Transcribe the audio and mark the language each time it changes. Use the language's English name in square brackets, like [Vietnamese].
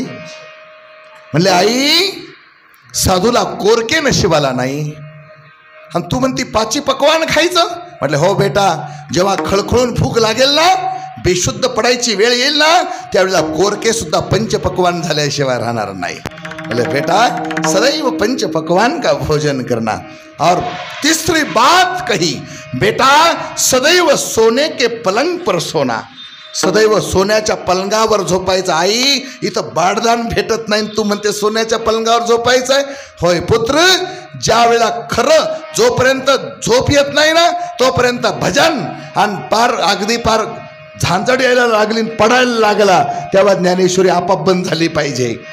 [Marathi] म्हणले आई, साधूला कोरके नशिबाला नाही, आणि तू म्हणती पाची पकवान खायचं. म्हटलं हो बेटा, जेव्हा खळखळून भूक लागेल ना, बेशुद्ध पडायची वेळ येईल ना, त्यावेळेला कोरके सुद्धा पंचपक्वान झाल्याशिवाय राहणार नाही. [Hindi] बोले बेटा सदैव पंच पकवान का भोजन करना. और तीसरी बात कही, बेटा सदैव सोने के पलंग पर सोना. [Marathi] सदैव सोन्याच्या पलंगावर झोपायचं. आई, इथं बाडदान भेटत नाही, तू म्हणते सोन्याच्या पलंगावर झोपायचं आहे. होय पुत्र, ज्या वेळेला खरं जोपर्यंत झोप येत नाही ना, तोपर्यंत भजन, आणि पार अगदी पार झांजड यायला लागली, पडायला लागला, तेव्हा ज्ञानेश्वरी आपाप बंद झाली पाहिजे.